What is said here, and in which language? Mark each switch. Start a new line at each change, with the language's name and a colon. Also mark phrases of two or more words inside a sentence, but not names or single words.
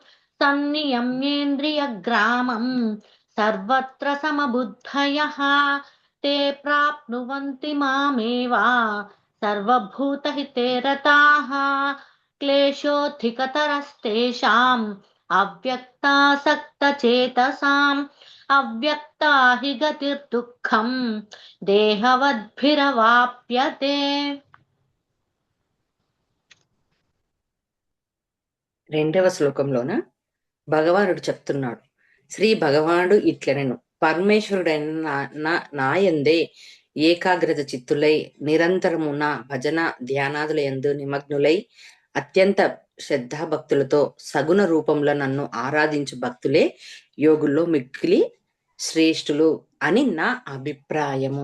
Sanskrit: सन्नियम्येन्द्रियग्रामम् सर्वत्र समबुद्धयः ते प्राप्नुवन्ति मामेव सर्वभूतहिते रताः क्लेशोऽधिकतरस्तेषाम् अव्यक्तासक्तचेतसाम् अव्यक्ता हि गतिर्दुःखम् देहवद्भिरवाप्यते.
Telugu: 2వ శ్లోకంలోన భగవానుడు చెప్తున్నాడు, శ్రీ భగవానుడు ఇట్లనెను, పరమేశ్వరుడైన నాయందే ఏకాగ్రత చిత్తులై నిరంతరము నా భజన ధ్యానాదుల యందు నిమగ్నులై అత్యంత శ్రద్ధాభక్తులతో సగుణ రూపంలో నన్ను ఆరాధించు భక్తులే యోగుల్లో మిక్కిలి శ్రేష్ఠులు అని నా అభిప్రాయము.